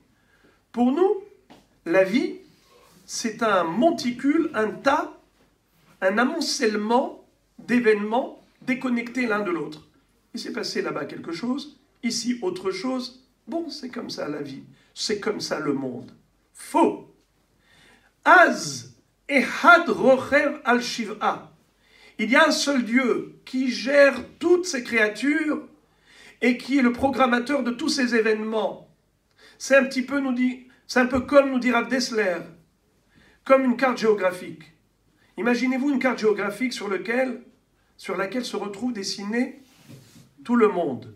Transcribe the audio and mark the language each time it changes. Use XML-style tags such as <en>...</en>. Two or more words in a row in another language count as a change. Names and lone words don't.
<fr>Pour nous, la vie, c'est un monticule, un tas, un amoncellement d'événements déconnectés l'un de l'autre. Il s'est passé là-bas quelque chose, ici autre chose. Bon, c'est comme ça la vie, c'est comme ça le monde.</fr> <he>Faux. אז אחד רוכב על שבעה.</he> <fr>Il y a un seul Dieu qui gère toutes ces créatures et qui est le programmateur de tous ces événements. C'est un peu comme nous dit Rav Dessler, comme une carte géographique. Imaginez-vous une carte géographique sur laquelle se retrouve dessiné tout le monde.</fr>